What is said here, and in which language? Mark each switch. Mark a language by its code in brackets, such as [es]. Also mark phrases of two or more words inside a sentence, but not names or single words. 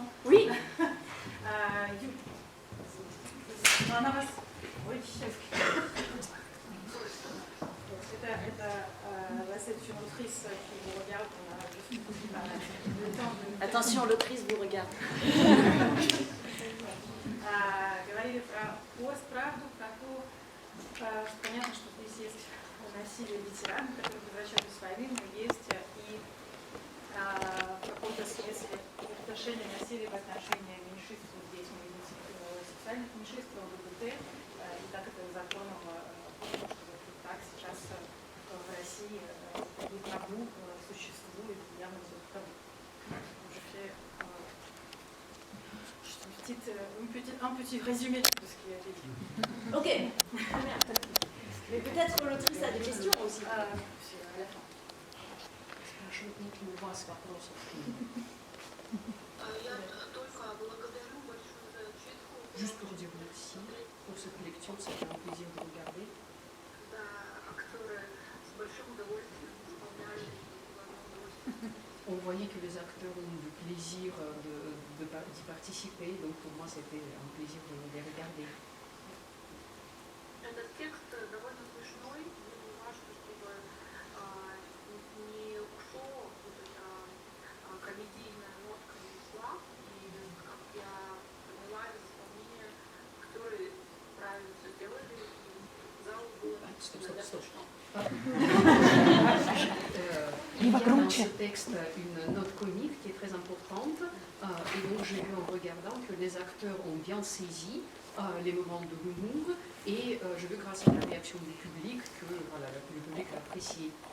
[fr] Oui. C'est une autrice qui vous regarde. Attention, l'autrice vous regarde. [ru] Говорили про пост, правду, про то, понятно, что здесь есть насилие ветеранов, которые возвращаются с войны, но есть и в каком-то смысле отношение насилия в отношении меньшинств, здесь мы видим сексуальных меньшинств, ЛГБТ, и так это законом, что так сейчас в России табу существует, явно табу. [fr] Je fais un petit résumé de ce qui a été dit. Ok, très bien. Mais peut-être l'autrice a des questions aussi. À la fin. Juste pour dire merci pour cette lecture, c'était un plaisir de regarder. On voyait que les acteurs ont eu du plaisir d'y participer, donc pour moi c'était un plaisir de les regarder. [ru] Этот текст довольно смешной, мне важно, чтобы не ушло вот эта комедийная нотка не ушла, и как я поняла из исполнения, актеры правильно все сделали, и зал был достаточно. [fr] Il y a dans ce texte une note comique qui est très importante, et donc j'ai vu en regardant que les acteurs ont bien saisi les moments de l'humour, et je veux grâce à la réaction du public que voilà, le public l'a apprécié.